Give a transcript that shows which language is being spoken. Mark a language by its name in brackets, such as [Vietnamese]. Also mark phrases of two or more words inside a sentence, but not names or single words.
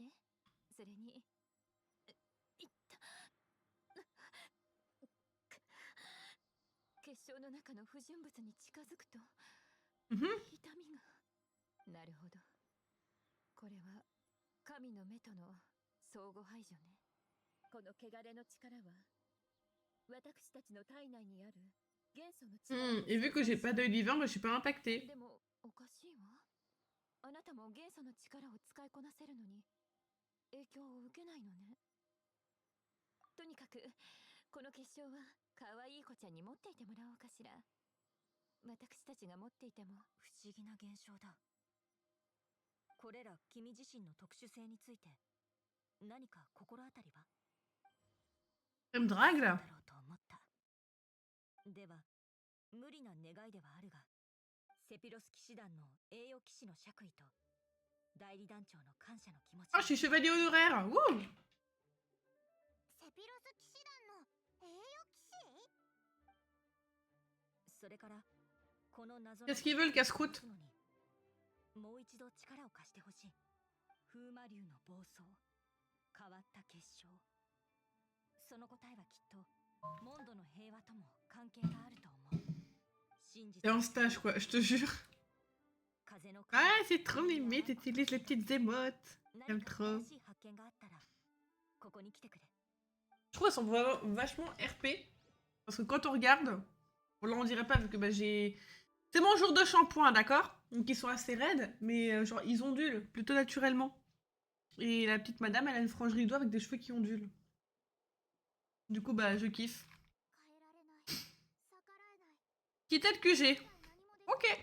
[Japanese] それに、いった結晶の中の不純物に近づくと、 Mhm. 痛みが。なるほど。これは神の目との相互排除ね。この汚れの力は私たちの体内にある元素の力。 [French] Et vu que j'ai pas d'œil vivant, bah, je suis pas impactée. [Japanese] でもおかしいわ。も元素の力を使いこなせるのに影響を受けないのね。とにかくこの結晶は可愛い子ちゃんに持っていてもらおうかしら。私たちが持っていても不思議な現象だ。これら君自身の特殊性について何か心当たりは？ [French] Elle me drague [Japanese] だ [French] là. [Japanese] ろうと思った。では無理な願いではあるが、セピロス騎士団の栄誉騎士の爵位と代理団長の感謝の気持ち。 [French] Oh, je suis chevalier honoraire. Wouh! [Japanese] セピロス騎士団の栄誉騎士？それからこの謎の [French] Qu'est-ce qu'ils veulent, casse-croûte? [Japanese] もう一度力を貸してほしい。風魔竜の暴走、変わった結晶。その答えはきっとモンドの平和とも関係があると思う。真実 [French] C'est un stage, quoi, je te jure. [Japanese] 風の [French] Ah, c'est trop mimé, t'utilises les petites émotes. [Japanese] 何 [French] J'aime [Japanese] か [French] trop. [Japanese] 新しい発見があったらここに来てくれ。 [French] Je trouve qu'elles sont vraiment vachement RP. Parce que quand on regarde, bon là on dirait pas vu que bah, j'ai... C'est mon jour de shampoing, d'accord? Donc ils sont assez raides, mais genre ils ondulent plutôt naturellement. Et la petite madame, elle a une frange rideau avec des cheveux qui ondulent. Du coup, bah je kiffe. Qui tel que j'ai. Ok.